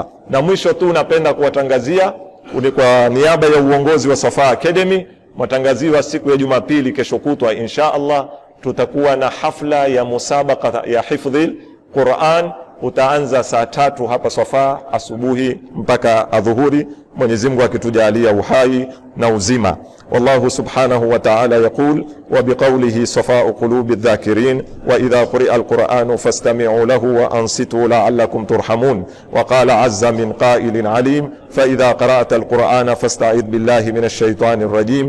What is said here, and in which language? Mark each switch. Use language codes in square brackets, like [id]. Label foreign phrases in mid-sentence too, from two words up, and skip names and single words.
[sw] Na mwisho tu napenda kuwatangazia kwa niaba ya uongozi wa Safa Academy, matangaziwa siku ya Jumapili kesho kutwa [ar] إن شاء الله [sw] tutakuwa na hafla ya musabaka ya hifdhi Qur'an. Utaanza saa 3 hapa Safa asubuhi mpaka adhuhuri, Mwenyezi Mungu akitujalia uhai na uzima. [ar] والله سبحانه وتعالى يقول وبقوله صفاء قلوب الذاكرين وإذا قرئ القرآن فاستمعوا له وأنصتوا لعلكم ترحمون. وقال عز من قائل عليم فإذا قرأت القرآن فاستعذ بالله من الشيطان الرجيم.